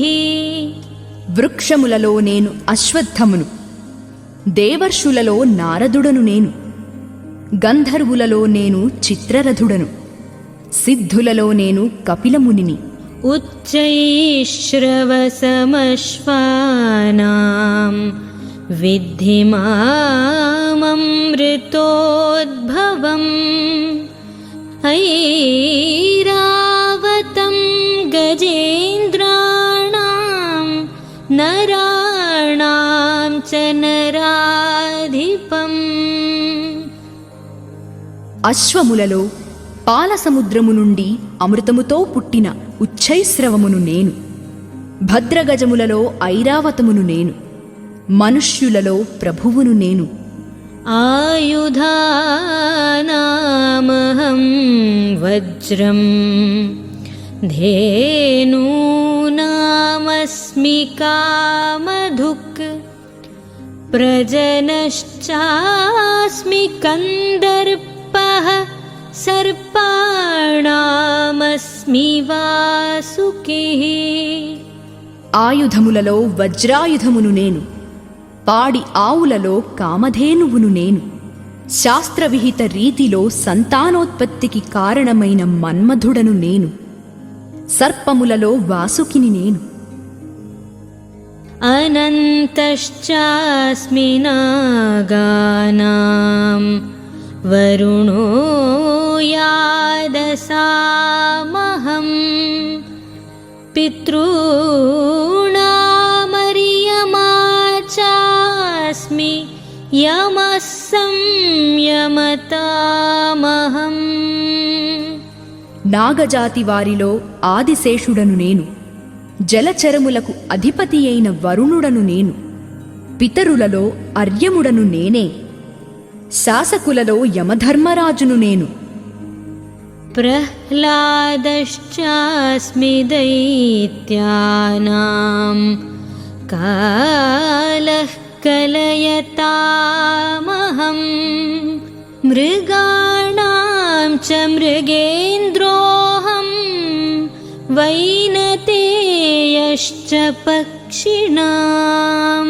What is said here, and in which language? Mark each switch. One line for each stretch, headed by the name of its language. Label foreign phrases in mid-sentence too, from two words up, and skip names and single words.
Telugu: వృక్షములలో నేను అశ్వత్థమును. దేవర్షులలో నారదుడను నేను. గంధర్వులలో నేను చిత్రరథుడను. సిద్ధులలో నేను కపిలమునిని.
Sanskrit: उच्चैश्रवसमश्वानां विद्धि माममृतोद्भवम् ऐरावतं गजेन्द्राणां नराणां च नराधिपम्.
Telugu: అశ్వములలో పాలసముద్రము నుండి అమృతముతో పుట్టిన ఉచ్చైశ్రవమును నేను. భద్రగజములలో ఐరావతమును నేను. మనుష్యులలో ప్రభువును నేను.
Sanskrit: आयुधानामहं वज्रं धेनूनामस्मि कामधुक् प्रजनश्चास्मि कन्दर्पः सर्पाणामस्मि वासुकिः.
Telugu: ఆయుధములలో వజ్రాయుధమును నేను, పాడి ఆవులలో కామధేనువును నేను, శాస్త్రవిహిత రీతిలో సంతానోత్పత్తికి కారణమైన మన్మధుడను నేను, సర్పములలో వాసుకిని నేను.
Sanskrit: अनन्तश्चास्मि नागानां वरुणो यादसामहं पितॄणामर्यमा चास्मि यमः संयमतामहम्.
Telugu: నాగజాతి వారిలో ఆదిశేషుడను నేను, జలచరములకు అధిపతి అయిన వరుణుడను నేను, పితరులలో అర్యముడను నేనే, శాసకులలో యమధర్మరాజును నేను.
Sanskrit: प्रह्लादश्चास्मि दैत्यानां कालः कलयतामहं मृगाणां च मृगेन्द्रोऽहं వైనతేయశ్చ పక్షిణాం.